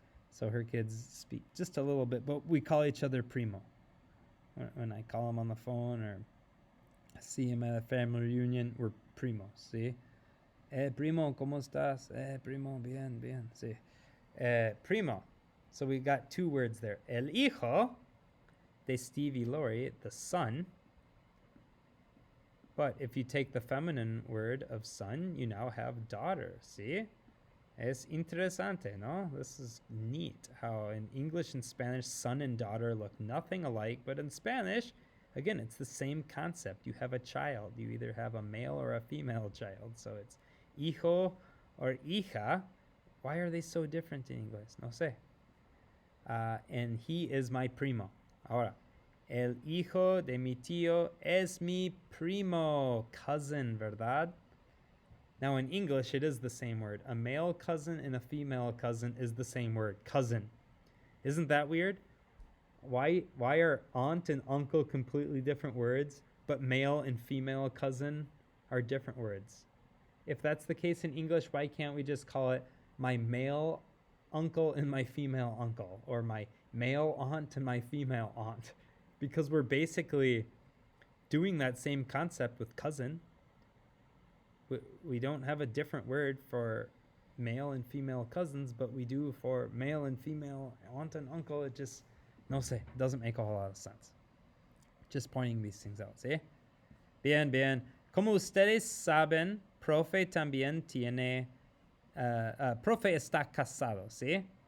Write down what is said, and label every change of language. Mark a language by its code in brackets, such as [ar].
[en] So her kids speak just a little bit, but we call each other primo. When I call him on the phone or see him at a family reunion, we're primos, see? [es] Primo, ¿cómo estás? Primo, bien, bien, sí. Primo. [en] So we got two words there. [es] El hijo de Steve y Lori, [en] the son. But if you take the feminine word of son, you now have daughter, see? [es] Es interesante, no? [en] This is neat how in English and Spanish, son and daughter look nothing alike, but in Spanish, again, it's the same concept. You have a child. You either have a male or a female child. So it's hijo or hija. Why are they so different in English? [es] No sé. [en] And he is my primo. [es] Ahora, el hijo de mi tío es mi primo. Cousin, ¿verdad? [en] Now in English, it is the same word. A male cousin and a female cousin is the same word, cousin. Isn't that weird? Why are aunt and uncle completely different words, but male and female cousin are different words? If that's the case in English, why can't we just call it my male uncle and my female uncle, or my male aunt and my female aunt? Because we're basically doing that same concept with cousin. We don't have a different word for male and female cousins, but we do for male and female aunt and uncle. It just, [es] no sé, [en] doesn't make a whole lot of sense. Just pointing these things out, [es] ¿sí? Bien, bien. Como ustedes saben, profe también tiene, profe está casado, ¿sí?